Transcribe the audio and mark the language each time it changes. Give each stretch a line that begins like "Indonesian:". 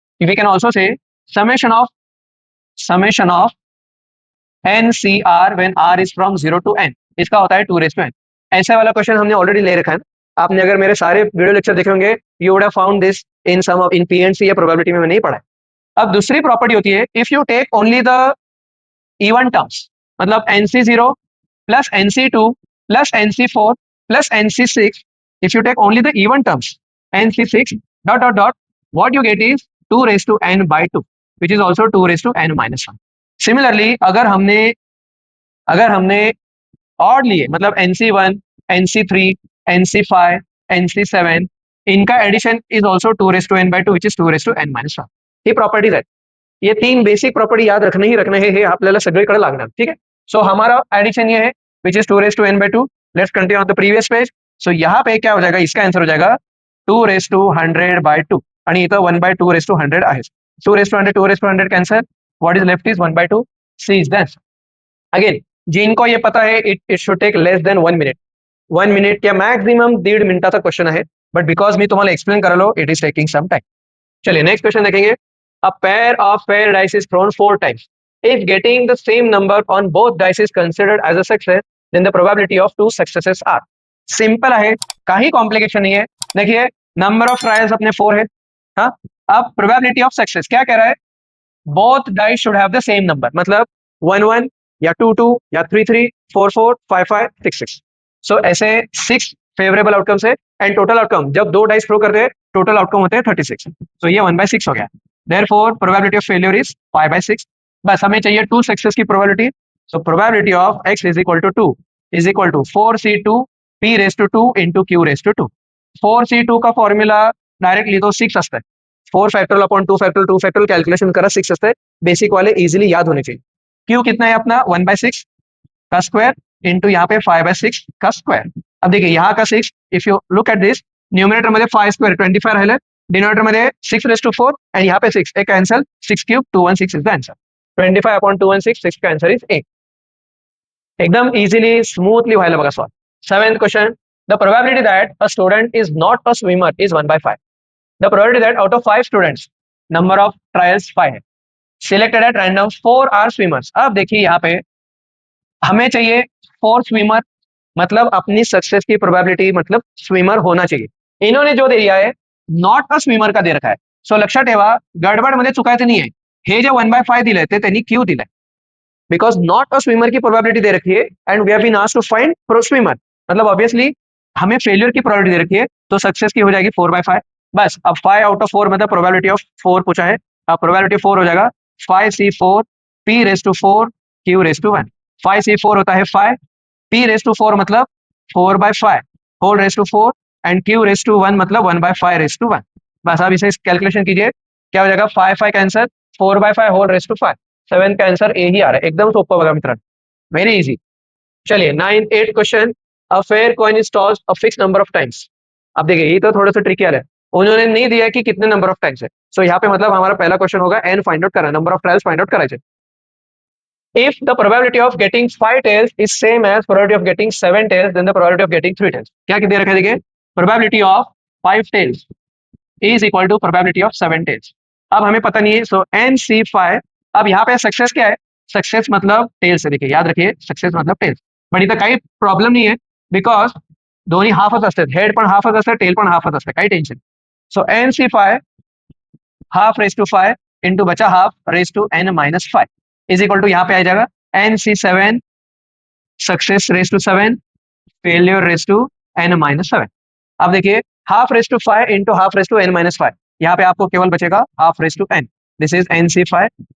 English: we can also say summation of NCR when R is from 0 to n,
Hindi: इसका होता है
English: 2n,
Hindi: ऐसा वाला क्वेश्चन हमने ऑलरेडी ले रखा है। आपने अगर मेरे सारे वीडियो लेक्चर देखे होंगे,
English: you would have found this in some of in PNC
Hindi: या प्रोबेबिलिटी में नहीं पढ़ा है। अब दूसरी प्रॉपर्टी होती है,
English: If you take only the even terms, मतलब NC0 plus NC2 plus NC4 plus NC6, if you take only the even terms NC6 dot dot dot, what you get is 2 raised to n by 2, which is also 2 raised to n minus 1. Similarly,
Hindi: अगर हमने odd लिए,
English: मतलब NC1 NC3 NC5 NC7, इनका addition is also 2 raised to n by 2, which is 2 raised to n minus 1.
Marathi: He properties आहेत.
Hindi: ये तीन basic property
Marathi: याद रखणे हे आपल्याला सगळीकडे लागणार.
Hindi: ठीक है. सो हमारा एडिशन ये है
English: Which is 2 raised to n by 2. Let's continue on the previous page.
Hindi: सो यहाँ पे क्या हो जाएगा, इसका आंसर हो जाएगा 2 raised to 100 by 2
Marathi: आणि इथं 1 by 2 raised to 100 आहे.
English: 2 raised to 100 2 raised to 100 cancel. What is left is 1 by 2. C is the answer.
Hindi: Again जिनको ये पता है
English: It should take less than 1 minute.
Marathi: 1 minute या मॅक्झिमम 1.5 मिनिटाचा क्वेश्चन आहे, बट बिकॉज मी तुम्हाला एक्सप्लेन करालो
English: It is taking some time.
Hindi: चलिए नेक्स्ट क्वेश्चन देखेंगे.
English: A pair of pair dice is thrown 4 times. If getting the same number on both dice is considered as a success, then the probability of 2 successes are.
Hindi: Simple है,
Marathi: काही complication
Hindi: नहीं है. देखिए number of trials अपने 4 है. हाँ, अब probability of success क्या कह रहा है,
English: both dice should have the same number,
Hindi: मतलब 1 1 या 2 2 या 3 3 4 4 5 5 6 6. सो ऐसे 6 फेवरेबल आउटकम्स है. एंड टोटल आउटकम जब दो डाइस थ्रो करते हैं टोटल आउटकम होते हैं 36. तो ये 1/6 हो गया.
English: Therefore, probability of failure is 5/6. बस हमें चाहिए 2 सक्सेस की probability. So probability of x is equal to 2 is equal to 4c2 p raised to 2 into q raised to 2.
Marathi: 4c2 का फॉर्म्युला डायरेक्टली तो 6 असतं.
Hindi: 4 factorial upon 2 factorial 2 factorial
Marathi: calculation करा 6 असतं.
Hindi: Basic वाले इजीली याद होने चाहिए. q कितना है अपना 1/6 का स्क्वायर इंटू यहाँ पे 5/6 का स्क्वायर.
Marathi: अब देखिए यहाँ का 6,
English: if you look at this,
Marathi: numerator मध्ये 5 स्क्वायर 25 राहिलं, डिनोमिनेटर मध्ये 6 raised to 4 and
Hindi: यहाँ पे 6 एक cancel,
Marathi: 6 cube 216 is the answer.
English: 25 upon 216, 6 का answer is 8.
Marathi: एकदम
English: easily smoothly
Marathi: व्हायला बघा solve.
English: 7th question. The probability that a student is not a swimmer is 1/5. The probability that out of 5 students, number of trials 5 है, selected at random 4 are swimmers.
Hindi: अब देखिए यहाँ पे हमें चाहिए 4 स्विमर, मतलब अपनी सक्सेस की प्रोबेबिलिटी मतलब स्विमर होना चाहिए. इन्होंने जो दे दिया है नॉट अ स्विमर का दे रखा है.
Marathi: सो लक्षात ठेवा, गडबडमध्ये चुकायचं नाही आहे. हे जे 1/5 दिलंय ते त्यांनी क्यू दिलंय,
Hindi: बिकॉज नॉट अ स्विमर की प्रोबेबिलिटी दे रखी है
English: And we have been asked to find pro swimmer.
Hindi: मतलब ऑब्वियसली हमें फेलियर की प्रोबेबिलिटी दे रखी है, तो सक्सेस की हो जाएगी 4/5. बस अब 5 आउट ऑफ 4 मतलब प्रोबेबिलिटी ऑफ 4 पूछा है. अब प्रोबेबिलिटी 4 हो जाएगा 5c4 p raised to 4 q raised to 1. 5c4 होता है 5, p raised to 4 मतलब 4/5 whole raised to 4 and q raised to 1 मतलब 1/5 raised to 1. बस अब इसे कैलकुलेशन कीजिए, क्या हो जाएगा 5 5 कैंसर, 4/5 होल raised to 5. 7 का आंसर ए ही आ रहा है.
Marathi: एकदम सोपा बघा मित्रांनो,
English: Very easy. चलिए 8th question. A fair coin is tossed a fix number of times.
Hindi: अब देखिए ये तो थोड़ा सा ट्रिकी है, उन्होंने नहीं दिया कि कितने नंबर ऑफ टाइम्स है. सो यहाँ पे मतलब हमारा पहला क्वेश्चन होगा एन फाइंड आउट करना, number of trials
Marathi: find out करायचे.
English: If the probability of getting 5 tails is same as probability of getting 7 tails, then the probability of getting 3 tails.
Hindi: क्या दे रखा है देखिए,
English: probability of 5 tails is equal to probability of 7 tails.
Hindi: अब हमें पता नहीं है, सो NC5. अब यहाँ पे सक्सेस क्या है, सक्सेस मतलब टेल्स है. देखिए याद रखिए, सक्सेस मतलब टेल्स.
Marathi: पण इथं काही प्रॉब्लेम नाही आहे, बिकॉज दोन्ही हाफच असतात, हेड पण हाफच असतं, टेल पण हाफच असतं, काही tension.
Hindi: So NC5 half raise to 5 into बचा half raise to n-5 is equal to यहाँ पे आ जाएगा NC7 success raise to 7 failure raise to n-7. अब देखिए half raise to 5 into half raise to n-5, यहाँ पे आपको केवल बचेगा half raise to n. This is NC5.